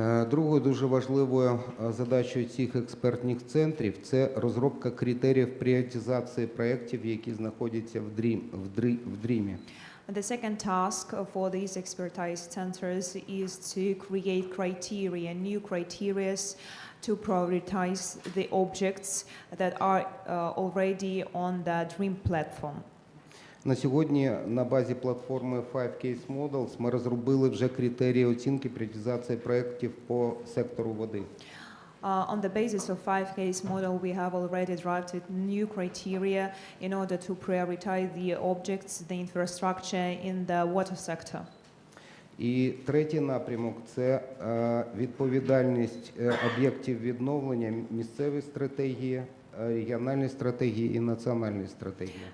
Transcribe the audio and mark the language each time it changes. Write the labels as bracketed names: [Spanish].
[Ukrainian] Другою дуже важливою задачею цих експертних центрів – це розробка критеріїв пріоритизації проєктів, які знаходяться в дрімі. [English] The second task for these expertise centers is to create new criteria to prioritize the objects that are already on the DREAM platform. [Ukrainian] На сьогодні на базі платформи 5 Case Models ми розробили вже критерії оцінки пріоритизації проєктів по сектору води. [English] On the basis of 5 case model, we have already drafted new criteria in order to prioritize the objects, the infrastructure in the water sector. [Ukrainian] І третій напрямок – це відповідальність об'єктів відновлення, місцеві стратегії, регіональні стратегії і національні стратегії.